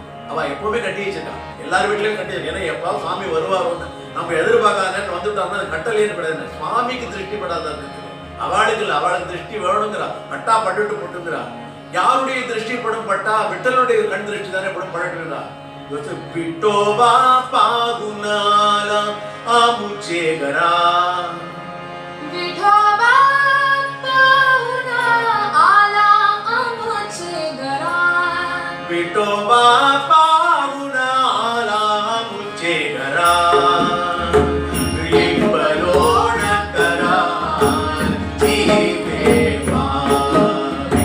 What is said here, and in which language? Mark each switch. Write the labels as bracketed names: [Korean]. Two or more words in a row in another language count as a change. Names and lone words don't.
[Tamil] அவ எப்பவுமே கட்டி வச்சிருக்கான், எல்லார் வீட்லயும் கட்டி வச்சிருக்கா. ஏன்னா எப்போ சுவாமி வருவாரோன்னு நம்ம எதிர்பார்க்காதன்னு வந்துட்டாங்கன்னா அது கட்டலேன்னு கிடையாது. சுவாமிக்கு திருஷ்டி படாத இருக்குது, அவளுக்கு இல்லை, அவளுக்கு திருஷ்டி வேணுங்கிறா. பட்டா பட்டுட்டு போட்டுங்கிறா. யாருடைய திருஷ்டி படும் பட்டா? விட்டலுடைய கண் திருஷ்டி தானே படும் படட்டுங்கிறா. [Marathi] विठोबा पाहुणा आला आमचे घरा विठोबा पाहुणा आला आमचे घरा. विठोबा पाहुणा आला आमचे घरा. लिंबलोण करा जीवे मावे.